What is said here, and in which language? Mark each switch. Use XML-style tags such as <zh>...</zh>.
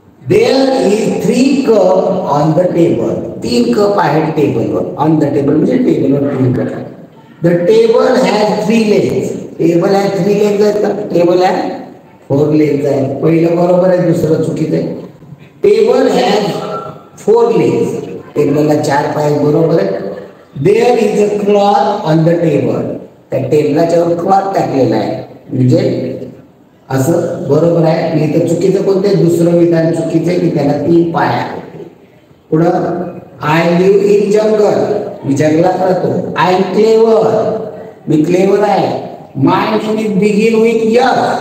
<en>There is 3 cup on the table.</en> <mr>3 cup आहेत टेबलवर. On the table म्हणजे टेबलवर 3 कप आहेत.</mr> <en>The table has 3 legs.</en> <mr>Table आहे 3 legs आहेत का. टेबल आहे 4 legs आहे. पहिलं बरोबर आहे, दुसरं चुकीचं आहे.</mr> <en>Table has 4 legs.</en> <mr>टेबलला 4 पाय बरोबर आहे.</mr> <en>There is a cloth on the table.</en> <mr>त्या टेबलाच्या वर क्लॉथ टाकलेला आहे म्हणजे असं बरोबर आहे. नाही तर चुकीचं कोणते. दुसरं विधान चुकीचं आहे की त्याला 3 पाय आहेत. पुढं</mr> <en>I live in jungle.</en> <mr>मी जंगलात राहतो.</mr> <en>I am clever.</en> <mr>मी clever आहे.</mr> <en>My name is begin with F.</en>